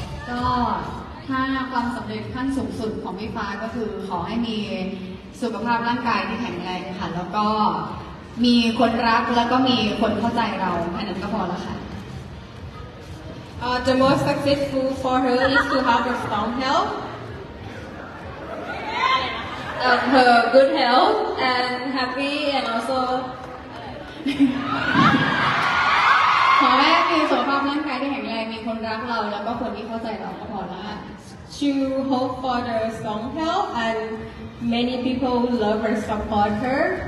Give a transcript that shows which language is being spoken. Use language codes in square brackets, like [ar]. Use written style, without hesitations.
[th] ก็ถ้าความสำเร็จขั้นสูงสุดของพี่ฟ้าก็คือขอให้มีสุขภาพร่างกายที่แข็งแรงค่ะแล้วก็มีคนรักแล้วก็มีคนเข้าใจเราแค่นั้นก็พอแล้วค่ะ [en] The most successful for her is to have a strong health, her good health, and happy, and also [th] ขอให้มีสุขภาพร่างกายที่แข็งแรงมีคนรักเราแล้วก็คนที่เข้าใจเราก็พอแล้วค่ะ [en] to hope for the strong health and many people who love and support her.